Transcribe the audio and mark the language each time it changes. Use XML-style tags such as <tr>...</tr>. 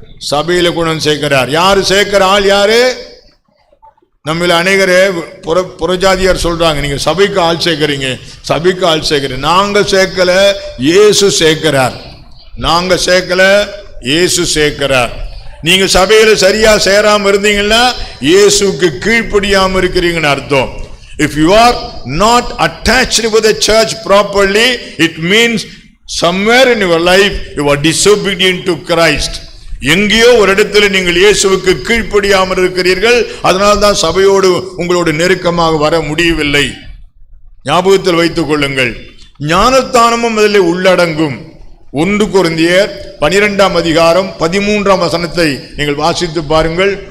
<ta>சபையில குணம் சேர்க்கிறார். யாரு சேர்க்கிற ஆள்? யாரு? நம்மள அநேகரே புறஜாதியார் சொல்றாங்க, நீங்க சபைக்கு ஆள் சேர்க்கிறீங்க, சபைக்கு ஆள் சேர்க்கிறீங்க. நாங்க சேர்க்கல, இயேசு சேர்க்கிறார். நாங்க சேர்க்கல, இயேசு சேர்க்கிறார். நீங்க சபையில சரியா சேராம இருந்தீங்கன்னா இயேசுக்கு கீழ்ப்படியாம இருக்கிறீங்கன்னு அர்த்தம்.</ta> <en>If you are not attached with the church properly, it means somewhere in your life you are disobedient to Christ.</en> <ta>எங்கேயோ ஒரு இடத்துல நீங்கள் இயேசுவுக்கு கீழ்ப்படியாமல் இருக்கிறீர்கள். அதனால்தான் சபையோடு உங்களோடு நெருக்கமாக வர முடியவில்லை. ஞாபகத்தில் வைத்துக் கொள்ளுங்கள். ஞானஸ்தானமும் அதில் உள்ளடங்கும். 1 கொரிந்தியர் 12ஆம் அதிகாரம் 13ஆம் வசனத்தை நீங்கள் வாசித்து பாருங்கள்.</ta>